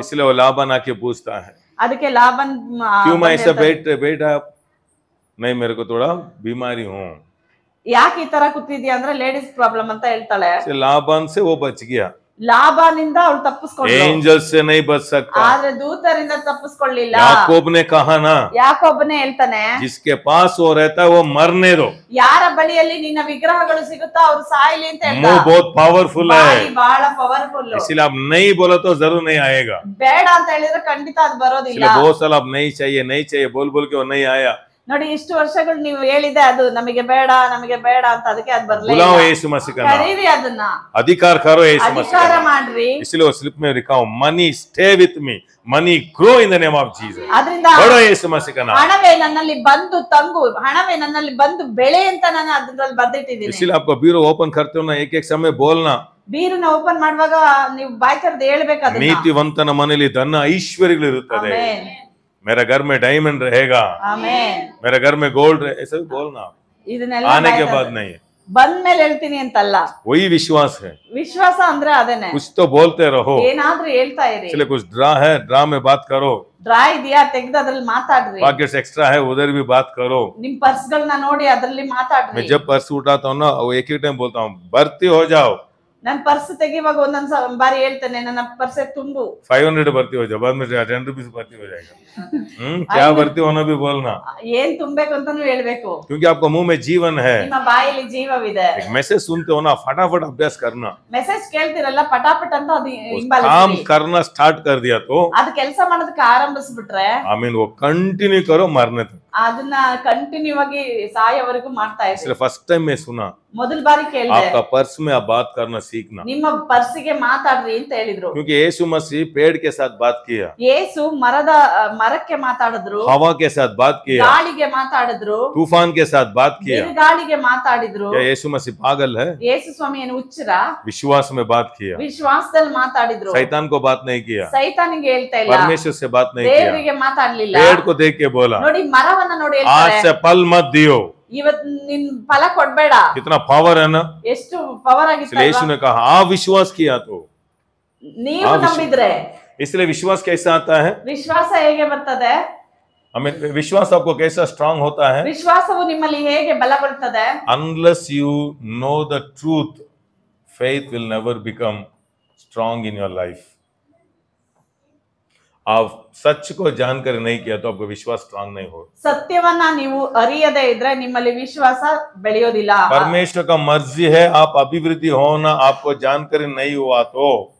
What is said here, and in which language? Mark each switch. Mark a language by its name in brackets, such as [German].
[Hindi] इसलिए वो लाबान आके पूछता है, [Kannada] ಅದಕ್ಕೆ ಲಾಬನ್ [Hindi] क्यों मैं ऐसा [Kannada] ಹೇಳ್ತಾನೆ, [Hindi] बैठा नहीं, मेरे को थोड़ा बीमारी हूँ। [Kannada] ಯಾಕೆ ಈ ತರ ಕೂತಿದ್ಯಾ ಅಂದ್ರೆ ಲೇಡೀಸ್ ಪ್ರಾಬ್ಲಮ್ ಅಂತ ಹೇಳ್ತಾಳೆ. [Hindi] लाबान से वो बच गया, [Kannada] ಲಾಬಾನಿಂದ ಅವಳು ತಪ್ಪಿಸ್ಕೊಂಡ್ಳು, [Hindi] एंजल से नहीं बच सकता। [Kannada] ಆದ್ರೆ ದೂತರಿಂದ ತಪ್ಪಿಸ್ಕೊಳ್ಳಿಲ್ಲ. [Hindi] याकूब ने कहा ना, [Kannada] ಯಾಕೋಬನೇ ಹೇಳ್ತಾನೆ, [Hindi] जिसके पास वो रहता है वो मरने दो। [Kannada] ಯಾರ ಬಳಿಯಲ್ಲಿ ನಿನ್ನ ವಿಗ್ರಹಗಳು ಸಿಗುತ್ತೋ ಅವ್ರು ಸಾಯ್ಲಿ ಅಂತ [Hindi] मुंह [Kannada] ಹೇಳ್ತಾನೆ. [Hindi] बहुत पावरफुल है, [Kannada] ಬಾಯಿ ಬಹಳ ಪವರ್ಫುಲ್. [Hindi] इसलिए आप नहीं बोला तो जरूर नहीं आएगा। [Kannada] ಬೇಡ ಅಂತ ಹೇಳಿದ್ರೆ ಖಂಡಿತ ಅದು ಬರೋದಿಲ್ಲ. [Hindi] इसलिए बहुत साल आप नहीं चाहिए बोल के वो नहीं आया। [Kannada] ನೋಡಿ, ಇಷ್ಟು ವರ್ಷಗಳು ನೀವು ಹೇಳಿದೆ ಅದು ನಮಗೆ ಬೇಡ ಅಂತ, ಅದಕ್ಕೆ ಅದು [Hindi] बुलाओ [Kannada] ಬರ್ಲಿಲ್ಲ. [Hindi] यीशु मसीह का नाम, [Kannada] ಕರೀರಿ ಅದನ್ನ, [Hindi] अधिकार करो यीशु मसीह [Kannada] ಅಧಿಕಾರ [Hindi] का नाम। [Kannada] ಮಾಡ್ರಿ. [Hindi] इसलिए वो स्लिप में लिखा हो, [English] Money stay with me, money grow in the name of Jesus. [Kannada] ಅದರಿಂದ [Hindi] बड़ो यीशु मसीह का नाम। [Kannada] ಹಣವೇ ನನ್ನಲ್ಲಿ ಬಂದು ತಂಗು, ಹಣವೇ ನನ್ನಲ್ಲಿ ಬಂದು ಬೆಳೆ ಅಂತ ನಾನು ಅದ್ರಲ್ಲಿ ಬರ್ದಿಟ್ಟಿದ್ದೀನಿ. [Hindi] इसलिए आपको ब्यूरो ओपन करते हो ना, एक समय बोलना, [Kannada] ಬೀರನ್ನ ಓಪನ್ ಮಾಡುವಾಗ ನೀವು ಬಾಯಿ ತೆರೆದು ಹೇಳ್ಬೇಕು ಅದನ್ನ. ನೀತಿವಂತನ ಮನೆಯಲ್ಲಿ ಧನ ಐಶ್ವರ್ಯಗಳು ಇರುತ್ತದೆ। ಆಮೆನ್. [Hindi] मेरा घर में डायमंड रहेगा, [Kannada] ಆಮೆನ್. [Hindi] मेरा घर में गोल्ड रहे, ऐसा भी बोलना। [Kannada] ಇದನ್ನೆಲ್ಲ [Hindi] आने के [Kannada] ಬಾಯಿ [Hindi] बाद [Kannada] ತೆರೆದು [Hindi] नहीं, [Kannada] ಬಂದ್ಮೇಲೆ ಹೇಳ್ತೀನಿ ಅಂತಲ್ಲ. [Hindi] वही विश्वास है। [Kannada] ವಿಶ್ವಾಸ ಅಂದ್ರೆ ಅದೇನೆ, [Hindi] कुछ तो बोलते रहो, [Kannada] ಏನಾದ್ರೂ ಹೇಳ್ತಾ ಇರಿ. [Hindi] इसलिए कुछ ड्रा है, ड्रा में बात करो। [Kannada] ಡ್ರಾ ಇದೆಯಾ ತೆಗ್ದು ಅದ್ರಲ್ಲಿ ಮಾತಾಡ್ರಿ. [Hindi] पॉकेट्स एक्स्ट्रा है, उधर भी बात करो। [Kannada] ನಿಮ್ ಪರ್ಸ್ ಗಳನ್ನ ನೋಡಿ ಅದ್ರಲ್ಲಿ ಮಾತಾಡ್ರಿ. [Hindi] मैं जब पर्स उठाता हूँ ना, वो एक ही टाइम बोलता हूँ, भर्ती हो जाओ। [Kannada] ನನ್ ಪರ್ಸ್ ತೆಗಿವಾಗ ಒಂದೊಂದ್ ಬಾರಿ ಹೇಳ್ತೇನೆ, ನನ್ನ ಪರ್ಸ್ ತುಂಬು. [Hindi] 500 भर्ती हो जाओ, बाद में 10 रुपीज भर्ती हो जाएगा। क्या भर्ती होना भी बोलना, [Kannada] ಏನ್ ತುಂಬೇಕು ಅಂತಾನು ಹೇಳ್ಬೇಕು. [Hindi] क्योंकि आपका मुंह में जीवन है। [Kannada] ನಿಮ್ಮ ಬಾಯಲ್ಲಿ ಜೀವವಿದೆ. [Hindi] एक मैसेज सुनते हो ना, फटाफट अभ्यास करना। [Kannada] ಮೆಸೇಜ್ ಕೇಳ್ತಿರಲ್ಲ, ಪಟಾಪಟ್ ಅಂತ ಅದು [Hindi] काम [Kannada] ಹಿಂಬಾಲಿಸ್ರಿ. [Hindi] करना स्टार्ट कर दिया तो [Kannada] ಅದು ಕೆಲಸ ಮಾಡೋದಕ್ಕೆ ಆರಂಭಿಸ್ಬಿಟ್ರೆ [Hindi] आमीन, वो कंटिन्यू करो मरने तक। [Kannada] ಅದನ್ನ ಕಂಟಿನ್ಯೂ ಆಗಿ ಸಾಯೋವರೆಗೂ ಮಾಡ್ತಾ ಇರಿ. [Hindi] इसलिए फर्स्ट टाइम मैं सुना, [Kannada] ಮೊದಲ ಬಾರಿ ಕೇಳಿದೆ, [Hindi] आपका पर्स में आप बात करना सीखना, [Kannada] ನಿಮ್ಮ ಪರ್ಸಿಗೆ ಮಾತಾಡ್ರಿ ಅಂತ ಹೇಳಿದ್ರು. [Hindi] क्योंकि यीशु मसीह पेड़ के साथ बात किया, [Kannada] ಯೇಸು ಮರಕ್ಕೆ ಮಾತಾಡಿದ್ರು, [Hindi] हवा के साथ बात किया, [Kannada] ಗಾಳಿಗೆ ಮಾತಾಡಿದ್ರು, [Hindi] तूफान के साथ बात किया। [Kannada] ಗಾಳಿಗೆ ಮಾತಾಡಿದ್ರು. [Hindi] क्या यीशु मसीह पागल है? [Kannada] ಯೇಸು ಸ್ವಾಮಿ ಏನು ಹುಚ್ಚರ? [Hindi] विश्वास में बात किया, [Kannada] ವಿಶ್ವಾಸದಲ್ಲಿ ಮಾತಾಡಿದ್ರು. [Hindi] शैतान को बात नहीं किया, [Kannada] ಸೈತಾನಿಗೆ ಹೇಳ್ತಾ ಇಲ್ಲ, [Hindi] परमेश्वर से बात नहीं किया, [Kannada] ದೇವರಿಗೆ ಮಾತಾಡ್ಲಿಲ್ಲ. [Hindi] पेड़ को देख के बोला, [Kannada] ನೋಡಿ ಮರವನ್ನ ನೋಡಿ [Hindi] आज [Kannada] ಹೇಳ್ತಾರೆ, [Hindi] से फल मत दियो। [Kannada] ಇವತ್ ನಿನ್ ಫಲ ಕೊಡ್ಬೇಡ. [Hindi] कितना पावर है ना। [Kannada] ಎಷ್ಟು ಪವರ್ [Hindi] इसलिए यीशु [Kannada] ಆಗಿತ್ತು. [Hindi] ने कहा, आप विश्वास किया तो। [Kannada] ನೀವು ನಂಬಿದ್ರೆ. [Hindi] इसलिए विश्वास कैसा आता है? [Kannada] ವಿಶ್ವಾಸ ಹೇಗೆ ಬರ್ತದೆ? [Hindi] हमें विश्वास आपको कैसा स्ट्रांग होता है? [Kannada] ವಿಶ್ವಾಸವು ನಿಮ್ಮಲ್ಲಿ ಹೇಗೆ ಬಲಗೊಳ್ಳುತ್ತದೆ? [English] Unless you know the truth, faith will never become strong in your life. [Hindi] आप सच को जानकर नहीं किया तो आपको विश्वास स्ट्रांग नहीं हो। [Kannada] ಸತ್ಯವನ್ನ ನೀವು ಅರಿಯದೇ ಇದ್ರೆ ನಿಮ್ಮಲ್ಲಿ ವಿಶ್ವಾಸ ಬೆಳೆಯೋದಿಲ್ಲ. [Hindi] परमेश्वर का मर्जी है, आप अभिवृद्धि होना, आपको जानकारी नहीं हुआ तो